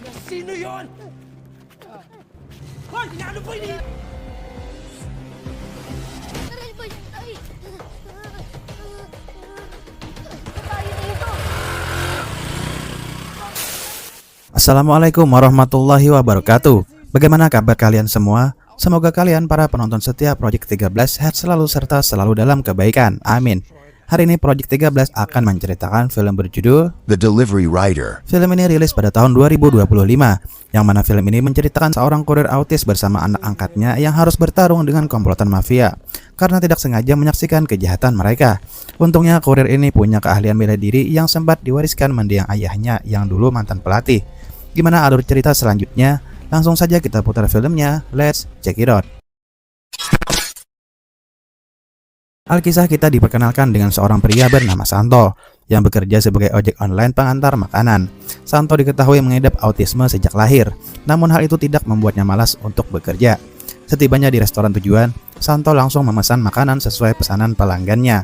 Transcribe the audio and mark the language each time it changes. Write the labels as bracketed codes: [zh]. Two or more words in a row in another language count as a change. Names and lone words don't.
[tl] Sino yon? Hoy! Ano po ini? Aray ba yun? Ay! Tayo dito! [ar] السلام عليكم ورحمة الله وبركاته. [id] Bagaimana kabar kalian semua? Semoga kalian para penonton setia Project 13 sehat selalu serta selalu dalam kebaikan. Amin. Hari ini Project 13 akan menceritakan film berjudul The Delivery Rider. Film ini rilis pada tahun 2025, yang mana film ini menceritakan seorang kurir autis bersama anak angkatnya yang harus bertarung dengan komplotan mafia karena tidak sengaja menyaksikan kejahatan mereka. Untungnya kurir ini punya keahlian bela diri yang sempat diwariskan mendiang ayahnya yang dulu mantan pelatih. Gimana alur cerita selanjutnya? Langsung saja kita putar filmnya, [en] let's check it out. [id] Alkisah kita diperkenalkan dengan seorang pria bernama Santo yang bekerja sebagai ojek online pengantar makanan. Santo diketahui mengidap autisme sejak lahir, namun hal itu tidak membuatnya malas untuk bekerja. Setibanya di restoran tujuan, Santo langsung memesan makanan sesuai pesanan pelanggannya.